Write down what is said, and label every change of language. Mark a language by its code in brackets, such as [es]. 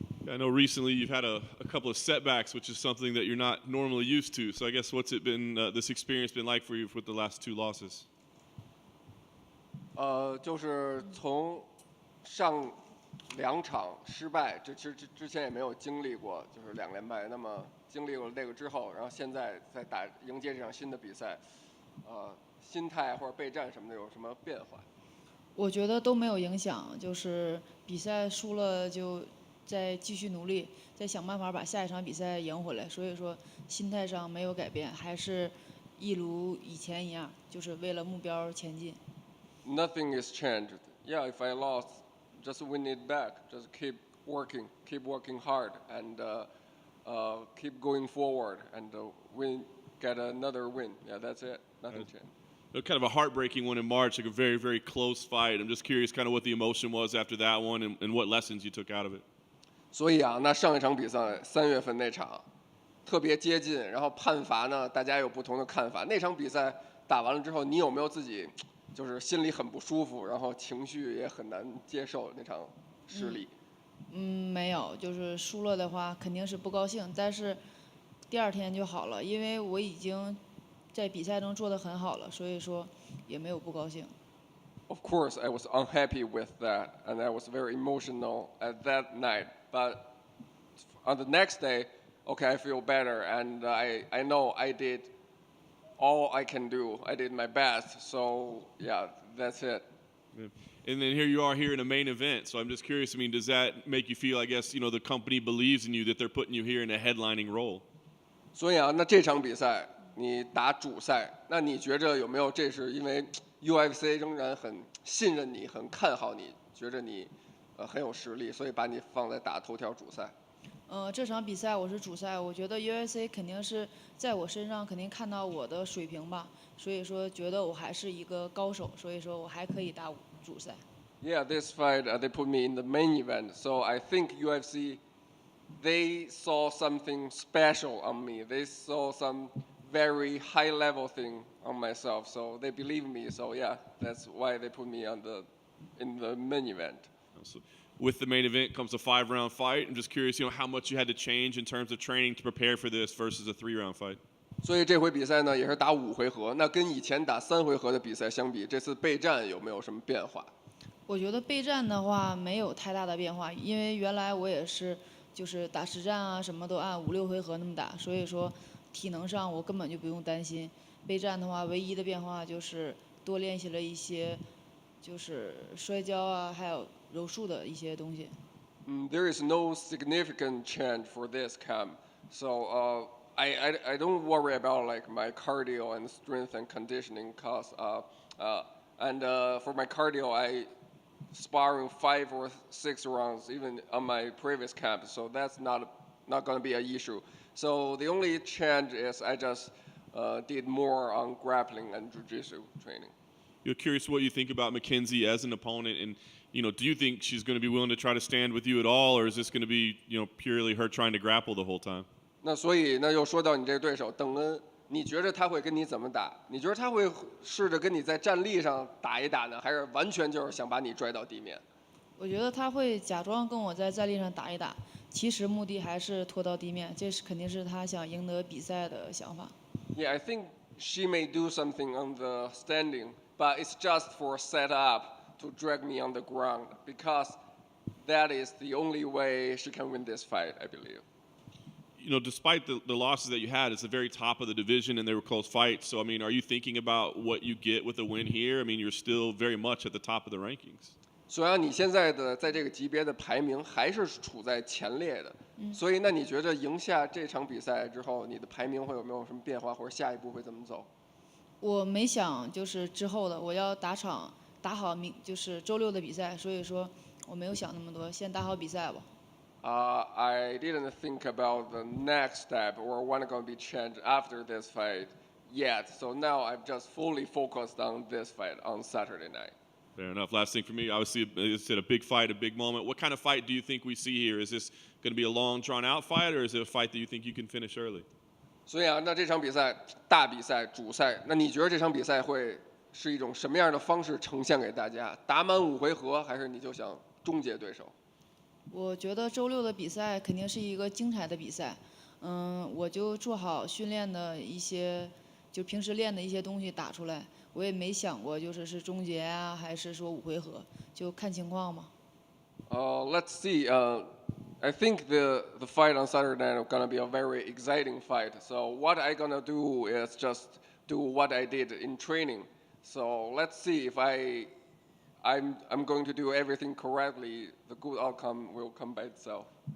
[en] I know recently you've had a couple of setbacks, which is something that you're not normally used to. So I guess what's it been, this experience been like for you with the last 2 losses? [zh] 就是从上2场失败，之前也没有经历过，就是2连败。那么经历过这个之后，然后现在在迎接这场新的比赛，心态或者备战什么的有什么变化？我觉得都没有影响，就是比赛输了就再继续努力，再想办法把下一场比赛赢回来。所以说心态上没有改变，还是一如以前一样，就是为了目标前进。 [en] Nothing is changed. Yeah, if I lost, just win it back. Just keep working hard, and keep going forward, and get another win. Yeah, that's it. Nothing changed. Kind of a heartbreaking one in March, like a very, very close fight. I'm just curious kind of what the emotion was after that one and what lessons you took out of it. [zh] 所以那上一场比赛3月份那场特别接近，然后判罚呢，大家有不同的看法。那场比赛打完了之后，你有没有自己就是心里很不舒服，然后情绪也很难接受那场失利？没有，就是输了的话肯定是不高兴，但是第二天就好了，因为我已经在比赛中做得很好了，所以说也没有不高兴。 [en] Of course, I was unhappy with that, and I was very emotional at that night. But on the next day, okay, I feel better, and I know I did all I can do. I did my best. So yeah, that's it. And then here you are here in a main event. So I'm just curious. I mean, does that make you feel? I guess the company believes in you that they're putting you here in a headlining role. [zh] 所以啊，那这场比赛你打主赛，那你觉着有没有这是因为 UFC 仍然很信任你，很看好你，觉着你很有实力，所以把你放在打头条主赛？这场比赛我是主赛，我觉得 UFC 肯定是在我身上肯定看到我的水平吧，所以说觉得我还是一个高手，所以说我还可以打主赛。 [en] Yeah, this fight they put me in the main event, so I think UFC they saw something special on me. They saw some very high level thing on myself, so they believe me. So yeah, that's why they put me in the main event. So with the main event comes a 5-round fight. I'm just curious, how much you had to change in terms of training to prepare for this versus a 3-round fight. [zh] 所以这回比赛呢也是打5回合，那跟以前打3回合的比赛相比，这次备战有没有什么变化？我觉得备战的话没有太大的变化，因为原来我也是就是打实战啊，什么都按5、6回合那么打，所以说体能上我根本就不用担心。备战的话，唯一的变化就是多练习了一些就是摔跤啊，还有柔术的一些东西。 [en] There is no significant change for this camp, so I don't worry about like my cardio and strength and conditioning, cause for my cardio I sparring 5 or 6 rounds even on my previous camp, so that's not going to be an issue. So the only change is I just did more on grappling and jiu-jitsu training. You're curious what you think about Mackenzie as an opponent, and do you think she's going to be willing to try to stand with you at all, or is this going to be purely her trying to grapple the whole time? [zh] 那所以那又说到你这个对手邓恩，你觉得他会跟你怎么打？你觉得他会试着跟你在站立上打一打呢，还是完全就是想把你拽到地面？我觉得他会假装跟我在站立上打一打，其实目的还是拖到地面，这是肯定是他想赢得比赛的想法。 [en] Yeah, I think she may do something on the standing, but it's just for set up to drag me on the ground because that is the only way she can win this fight, I believe. Despite the losses that you had, it's the very top of the division and they were close fights. So, I mean, are you thinking about what you get with a win here? I mean, you're still very much at the top of the rankings. [zh] 虽然你现在的在这个级别的排名还是处在前列的，所以那你觉得赢下这场比赛之后，你的排名会有没有什么变化，或者下一步会怎么走？我没想就是之后的，我要打好就是周6的比赛，所以说我没有想那么多，先打好比赛吧。 [en] I didn't think about the next step or what going to be changed after this fight yet. So now I've just fully focused on this fight on Saturday night. Fair enough. Last thing for me, obviously, it's a big fight, a big moment. What kind of fight do you think we see here? Is this going to be a long, drawn-out fight, or is it a fight that you think you can finish early? [zh] 所以啊，那这场比赛大比赛主赛，那你觉得这场比赛会是一种什么样的方式呈现给大家？打满5回合，还是你就想终结对手？我觉得周6的比赛肯定是一个精彩的比赛，我就做好训练的一些，就平时练的一些东西打出来。我也没想过是终结啊，还是说5回合，就看情况嘛。 [en] Let's see. I think the fight on Saturday night is gonna be a very exciting fight. So what I gonna do is just do what I did in training. So let's see if I'm going to do everything correctly. The good outcome will come by itself.